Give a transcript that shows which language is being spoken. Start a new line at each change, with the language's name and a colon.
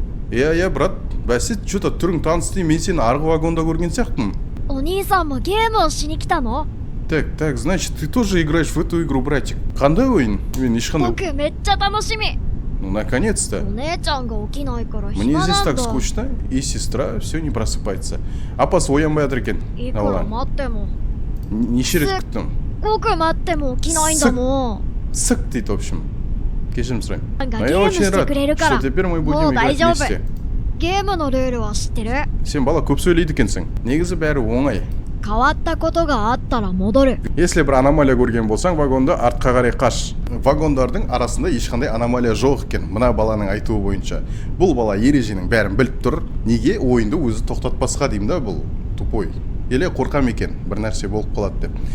Kazakh: Брат, бәсе,
Russian: что-то
Kazakh: түрің танысты, мен сені арғы вагонда көрген сияқтымын.
Japanese: お兄さんもゲームをしに来たの?
Russian: Так, значит, ты тоже играешь в эту игру, братик.
Kazakh: Қандай ойын? Мен ешқандай...
Japanese: 僕めっちゃ楽しみ.
Russian: Ну, наконец-то.
Japanese: お姉ちゃんが起きないから暇
Russian: Мне
Japanese: なんだ.
Russian: здесь так скучно, и сестра все не просыпается.
Kazakh: Апасы оянбай жатыр екен.
Japanese: いくら待っても.
Kazakh: Неше рет күттім.
Japanese: ごく待っても起きないんだもん.
Kazakh: Сык дейді,
Russian: в общем.
Kazakh: Кешірім сұрайын.
Russian: Но я очень рад, что теперь мы будем играть вместе.
Japanese: ゲームのルールは知ってる?
Kazakh: Сен бала көп сөйлейді екенсің. Негізі бәрі оңай.
Japanese: 変わったことがあったら戻る.
Russian: Если
Kazakh: бір аномалия көрген болсаң, вагонда артқа қарай қаш. Вагондардың арасында ешқандай аномалия жоқ екен. Мына баланың айтуы бойынша. Бұл бала ереженің бәрін біліп тұр. Неге ойынды өзі тоқтатпасқа деймін да, бұл тупой. Еле қорқам екен, бір нәрсе болып қалады деп.